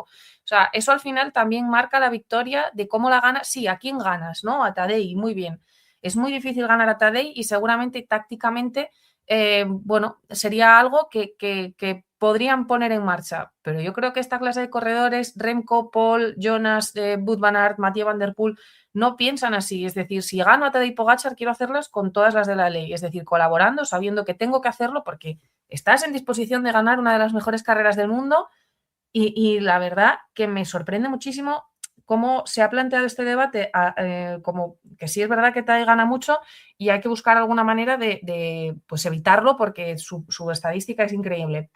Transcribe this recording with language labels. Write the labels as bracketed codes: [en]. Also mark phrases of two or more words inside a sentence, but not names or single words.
[es] O sea, eso al final también marca la victoria de cómo la ganas. Sí, ¿a quién ganas? ¿No? A Tadej, muy bien. Es muy difícil ganar a Tadej y seguramente tácticamente, bueno, sería algo que podrían poner en marcha. Pero yo creo que esta clase de corredores, Remco, Paul, Jonas, Wout van Aert, Mathieu van der Poel, no piensan así. Es decir, si gano a Tadej Pogačar, quiero hacerlas con todas las de la ley. Es decir, colaborando, sabiendo que tengo que hacerlo porque estás en disposición de ganar una de las mejores carreras del mundo. Y la verdad que me sorprende muchísimo cómo se ha planteado este debate, como que sí es verdad que Tadej gana mucho y hay que buscar alguna manera de pues evitarlo porque su estadística es increíble.